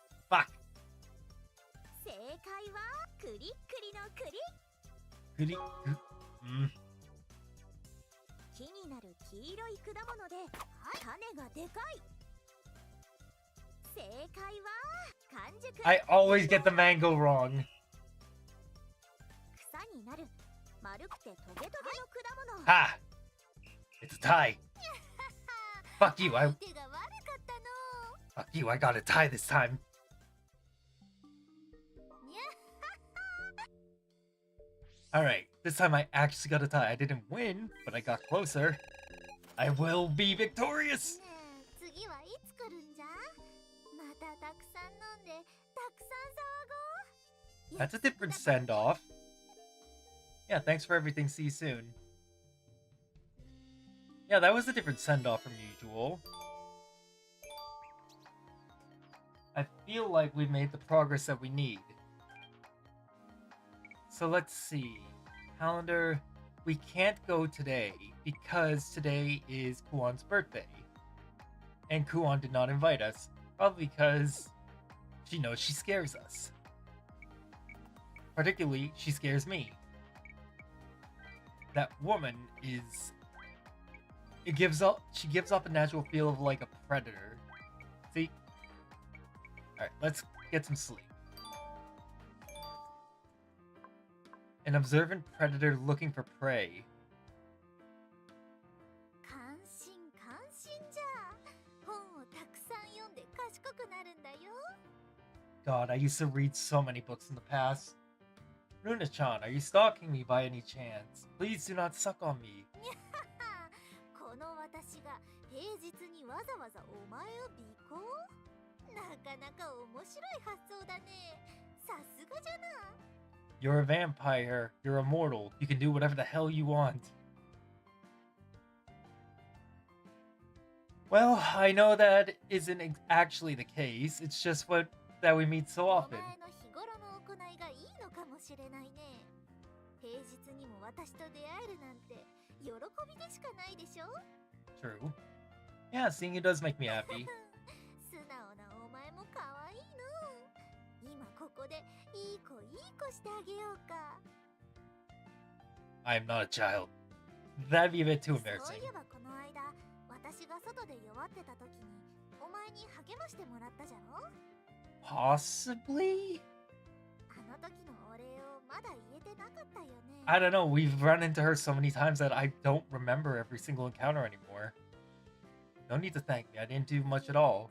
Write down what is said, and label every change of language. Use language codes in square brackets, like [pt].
[en] Fuck. [ja] 正解はクリックリの栗。 [en] Goody. Mm. [ja] 木になる黄色い果物で種がでかい。正解は完熟。 [en] I always get the mango wrong. [ja] 草になる丸くてトゲトゲの果物。 [en] Ha! It's a tie. Fuck you, [ja] 手が悪かったの。 [en] Fuck you, I got a tie this time. にゃ Alright, this time I actually got a tie. I didn't win, but I got closer. I will be victorious! [ja] ねえ、次はいつ来るんじゃ。またたくさん飲んでたくさん騒ごう。 [en] That's a different send-off. Yeah, thanks for everything. See you soon. Yeah, that was a different send-off from usual. I feel like we've made the progress that we need. So let's see. Calendar. We can't go today because today is Kuon's birthday. And Kuon did not invite us. Probably because she knows she scares us. Particularly, she scares me. That woman is... She gives off a natural feel of like a predator. See? Alright, let's get some sleep. An observant predator looking for prey. [ja] 関心関心じゃ。本をたくさん読んで賢くなるんだよ。 [en] God, I used to read so many books in the past. Runa-chan, are you stalking me by any chance? Please do not suck on me. [ja] この私が平日にわざわざお前を尾行？なかなか面白い発想だね。さすがじゃな。 [en] You're a vampire. You're immortal. You can do whatever the hell you want. Well, I know that isn't actually the case. It's just that we meet so [ja] お [en] often. [ja] 前の日頃の行いがいいのかもしれないね。平日にも私と出会えるなんて喜びでしかないでしょ。 [en] True. Yeah, seeing you does make me happy. [ja] 素直なお前も可愛いの。今ここでいい子してあげようか。 [en] I am not a child. That'd be a bit too [ja] そう [en] embarrassing. [ja] いえばこの間、私が外で弱ってた時にお前に励ましてもらったじゃろ。 [en] Possibly? [ja] あの時のお礼をまだ言えてなかったよね。 [en] I don't know. We've run into her so many times that I don't remember every single encounter anymore. No need to thank me. I didn't do much at all.